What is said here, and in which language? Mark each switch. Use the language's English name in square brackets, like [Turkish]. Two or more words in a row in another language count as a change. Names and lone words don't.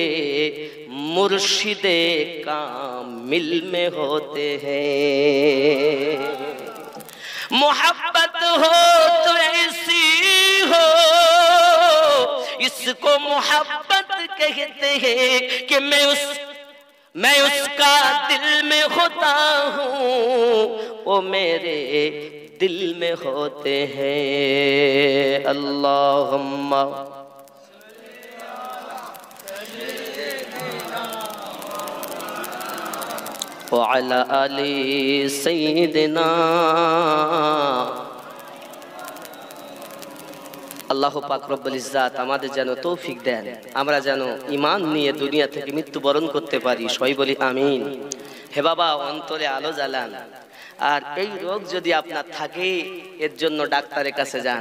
[Urdu] مرشد کامل میں ہوتے ہیں، محبت ہو تو ایسی ہو، اس کو محبت کہتے ہیں کہ میں اس کا دل میں ہوتا ہوں، وہ میرے دل میں ہوتے ہیں۔ [Arabic] اللہم وعلی آل سیدنا، [Bangla] আল্লাহ পাক রব্বুল ইজ্জাত আমাদের যেন তৌফিক দেন, আমরা যেন ঈমান নিয়ে দুনিয়া থেকে মৃত্যুবরণ করতে পারি, সবাই বলি আমিন। হে বাবা, অন্তরে আলো জ্বালান, আর এই রোগ যদি আপনার থাকে এর জন্য ডাক্তারের কাছে যান।